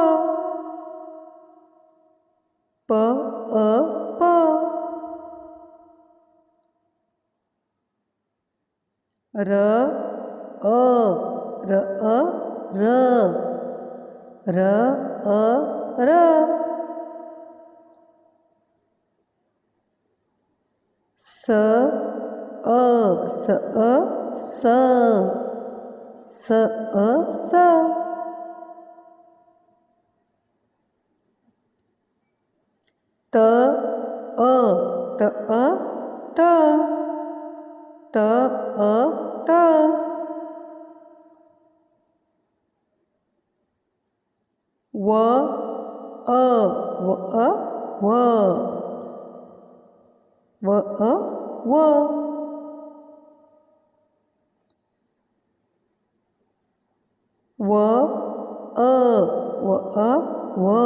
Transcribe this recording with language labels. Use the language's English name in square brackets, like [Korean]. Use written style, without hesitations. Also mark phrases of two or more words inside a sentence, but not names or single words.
[English] P A P. R A R A R. R A R. S A S A S. S A S. T A T A T. T A T. W A W A W. W A W. W A W A W.